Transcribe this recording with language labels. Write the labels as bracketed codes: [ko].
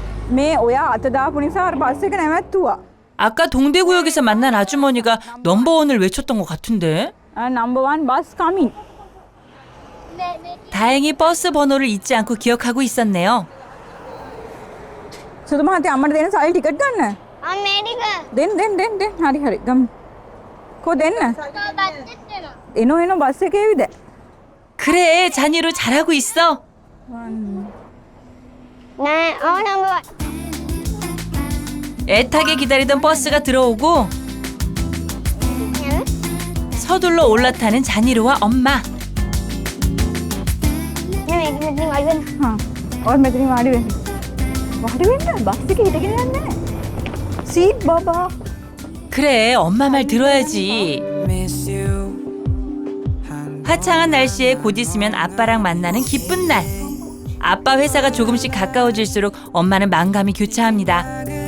[si] මේ ඔයා අත දාපු නිසා අර බස් එක නැවැත්තුවා. [ko] 아까 동대구역에서 만난 아주머니가 넘버원을 외쳤던 것 같은데. [en] number 1 bus coming. [ko] 다행히 버스 번호를 잊지 않고 기억하고 있었네요. [si] සුදු මහත්තයා අම්මට දෙන්න සල්ලි ටිකට් ගන්න. අන්න මේ ටික. දෙන්න. හරි ගමු. කො දෙන්න. එනෝ බස් එකේ විද. [ko] 그래, 자니로 잘하고 있어. 네, 넘버 1. 애타게 기다리던 버스가 들어오고 서둘러 올라타는 자니로와 엄마. [si] මෙතනින් වාඩි වෙන්න. ඔය මෙතනින් වාඩි වෙන්න. බස් එකේ හිටගෙන යන්නේ. සීට් බබා. [ko] 그래, 엄마 말 들어야지. 화창한 날씨에 곧 있으면 아빠랑 만나는 기쁜 날. 아빠 회사가 조금씩 가까워질수록 엄마는 만감이 교차합니다.